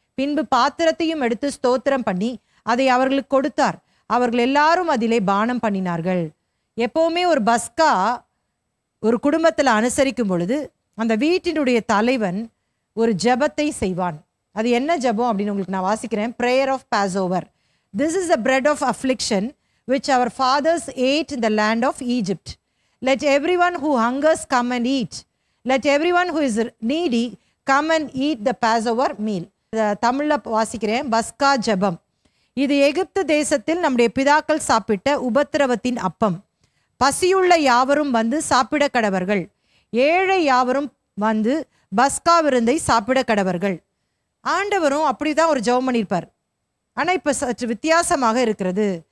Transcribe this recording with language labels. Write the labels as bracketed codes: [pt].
[ta] பின்பு பாத்திரத்தையும் எடுத்து ஸ்தோத்திரம் பண்ணி அதை அவர்களுக்கு கொடுத்தார். அவர்கள் எல்லாரும் அதிலே பானம் பண்ணினார்கள். எப்பவுமே ஒரு பஸ்கா ஒரு குடும்பத்தில் அனுசரிக்கும் பொழுது அந்த வீட்டினுடைய தலைவன் ஒரு ஜெபத்தை செய்வான். அது என்ன ஜெபம் அப்படின்னு உங்களுக்கு நான் வாசிக்கிறேன். [en] Prayer of Passover. This is the bread of affliction which our fathers ate in the land of Egypt. Let everyone who hungers come and eat. Let everyone who is needy come and eat the Passover meal. [ta] தமிழ்ல வாசிக்கிறேன். பஸ்கா ஜெபம். இது எகிப்து தேசத்தில் நம்முடைய பிதாக்கள் சாப்பிட்ட உபத்திரவத்தின் அப்பம். பசியுள்ள யாவரும் வந்து சாப்பிட கடவர்கள், ஏழை யாவரும் வந்து பஸ்கா விருந்தை சாப்பிட கடவர்கள். ஆண்டவரும் அப்படிதான் ஒரு ஜெபம் பண்ணியிருப்பார். ஆனால் இப்போ சற்று வித்தியாசமாக இருக்கிறது.